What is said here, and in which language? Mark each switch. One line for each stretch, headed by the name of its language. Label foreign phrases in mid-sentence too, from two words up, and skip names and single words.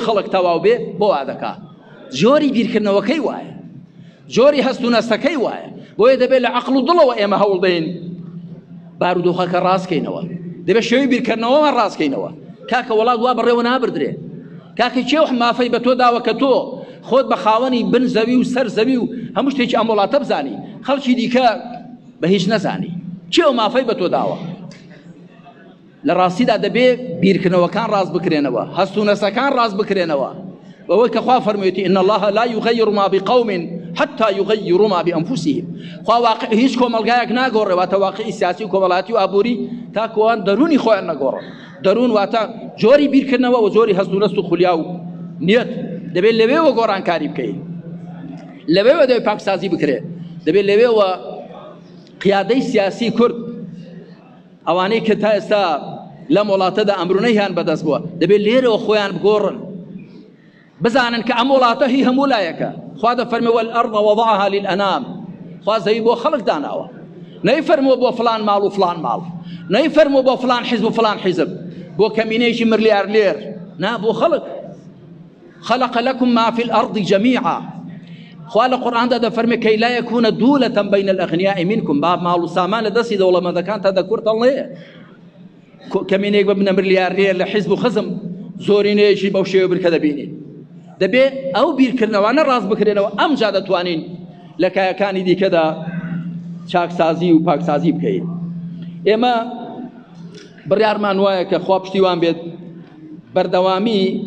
Central Kurdish: خەڵک تەواو بێ بۆ وا دەکات جۆری بیرکردنەوەکەی وایە جۆری هەست و نەستەکەی وایە بۆیە دەبێت لە عەقڵ و دڵەوە ئێمە هەوڵ دەین بارودۆخەکە ڕاستکەینەوە دەبێت شێوەی بیرکردنەوەمان ڕاستکەینەوە کاکە وڵات وا بەڕێوە نابردرێ کاکە چێ مافەی بە تۆ داوە کە تۆ خۆت بە خاوەنی بن زەوی و سەر زەوی و هەموو شتێکی ئەم وڵاتە بزانی خەڵکی دیکە بە هیچ نەزانی چێ مافەی بە تۆ داوە لە ڕاستیدا دەبێت بیرکردنەوەکان ڕاست بکرێنەوە هەست و نەستەکان ڕاست بکرێنەوە وەوەی کە خوا فەرموویەتی
Arabic: إن الله لا يغير ما بقوم حتى يغيروا ما بأنفسهم
Central Kurdish: خوا واقع هیچ کۆمەلگایەک ناگۆڕێ واتە واقعی سیاسی و کۆمەڵایەتی و ئابووری تاکەوان دەرونی خۆیان نەگۆڕن دەرون واتە جۆری بیرکردنەوە و جۆری هەست و نەست و خولیا و نیەت دەبێت لەوێوە گۆڕانکاری بکەین لەوێوە دەبێت پاکسازی بکرێت دەبێت لەوێوە قیادەی سیاسی کورد ئەوانەی کە تا ئێستا لەم وڵاتەدا ئەمرونەیان بەدەست بووە دەبێت لێرەوە خۆیان بگۆڕن بزانن کە ئەم وڵاتە هی هەموو لایەکە خوا دەفەرمێ
Arabic: والأرض وضعها للأنام
Central Kurdish: خوا زەوی بۆ خەڵک داناوە نەیفەرمووە بۆ فلان ماڵ و فلان ماڵ نەیفەرمووە بۆ فلان حیزب و فلان حیزب بۆ کەمینەیەکی ملیاردێر نا بۆ خەڵک
Arabic: خلق لكم ما في الأرض جميعا
Central Kurdish: خوا لە قورئاندا دەفەرمێ کەی
Arabic: لا يكون دولة بين الأغنياء منكم
Central Kurdish: با ماڵ و سامان لە دەستی دەوڵەمەندەکانتان دەکورتەڵ نەیە کەمینەیەک ببنە ملیاردێر لە حیزب و خزم زۆرینەیەکی بەو شێوە برکە دەبینین دەبێت ئەو بیرکردنەوانە ڕاست بکرێنەوە ئەمجا دەتوانین لە کایەکانی دیکەدا چاکسازی و پاکسازی بکەین ئێمە بڕیارمان وایە کە خوا پشتیوان بێت بەردەوامی